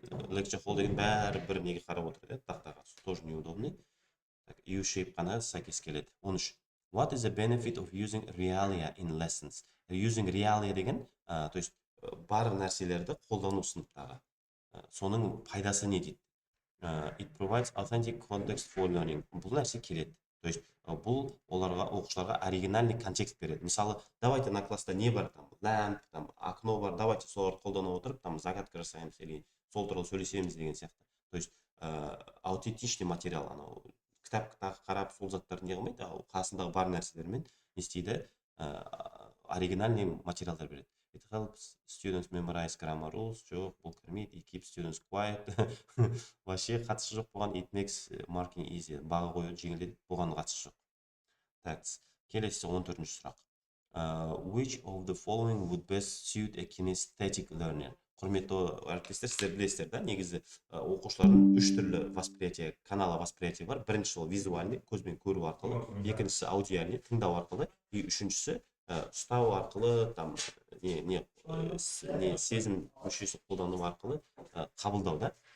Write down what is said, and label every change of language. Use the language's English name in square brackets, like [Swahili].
[English] Lecture hall [Kazakh] деген бәрі бір неге қарап отырады, тақтаға, [Russian] тоже неудобный. [Kazakh] U-shape қана сәйкес келеді. 13. [English] What is the benefit of using realia in lessons? Using realia [Kazakh] деген, [Russian] то есть [Kazakh] бар нәрселерді қолдану сыныптағы. Соның пайдасы не дейді? [English] It provides authentic context for learning. [Kazakh] Бұл нәрсе келеді. [Russian] То есть [Kazakh] бұл оларға оқушыларға [Russian] оригинальный контекст [Kazakh] береді. Мысалы, [Russian] давайте на [Kazakh] класста не бар там, lamp, [Russian] там окно [Kazakh] бар, [Russian] давайте [Kazakh] соларды қолдана отырып там загадка жасаймыз [Russian] или [Kazakh] сол туралы сөйлесеміз деген сияқты. [Russian] То есть аутентичный материал, [Kazakh] анау кітапқа қарап сол заттарды не қылмайды, қасындағы бар нәрселермен не істейді, [Russian] оригинальный материалдар [Kazakh] береді. [English] It helps students memorize grammar rules. [Kazakh] Жоқ, бұл кірмейді. [English] It keeps students quiet. [Kazakh] Вообще қатысы жоқ бұған. [English] It makes marking easy. [Kazakh] Баға қою жеңілдетеді. Бұған қатысы жоқ. Так, келесі 14-ші сұрақ. [English] Which of the following would best suit a kinesthetic learner? [Kazakh] Құрметті әріптестер, сіздер білесіздер да, негізі оқушылардың үш түрлі [Russian] восприятие, канала восприятие [Kazakh] бар. Біріншісі ол [Russian] визуальный, [Kazakh] көзбен көру арқылы, екіншісі [Russian] аудиальный, [Kazakh] тыңдау арқылы, и үшіншісі ұстау арқылы, [Russian] там [Kazakh] сезім мүшесі қолдану арқылы қабылдау да.